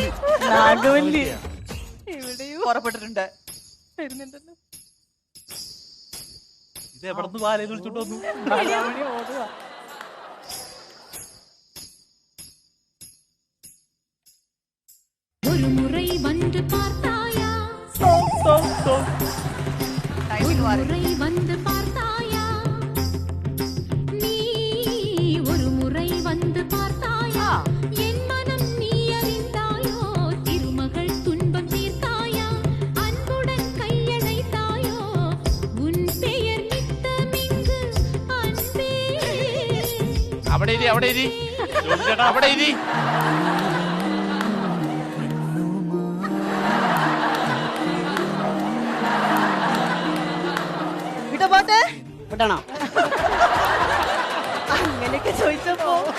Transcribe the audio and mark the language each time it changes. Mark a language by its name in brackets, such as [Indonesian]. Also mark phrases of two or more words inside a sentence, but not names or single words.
[Malayalam] നാഗവല്ലി പുറപ്പെട്ടിട്ടുണ്ട്. ഇത് എവിടെന്ന് ബാലയിൽ വിളിച്ചോണ്ട് വന്നു? [Tamil] ഒരു മുறை வந்து பார்த்தாயா, முறை வந்து பார்த்தாயா, நீ ஒரு முறை வந்து பார்த்தாயா, என் மனம் நீ அறிந்தாயோ, திருமகள் துன்பம் தீர்த்தாயா, அன்புடன் கையணைத்தாயோ, உன் பெயர் நித்தமிங்கு அன்பே. [Malayalam] അവിടെ ഇരി, അവിടെ ഇരി, അവിടെ ഇരി. വിടണോ? അങ്ങനെയൊക്കെ ചോദിച്ചപ്പോ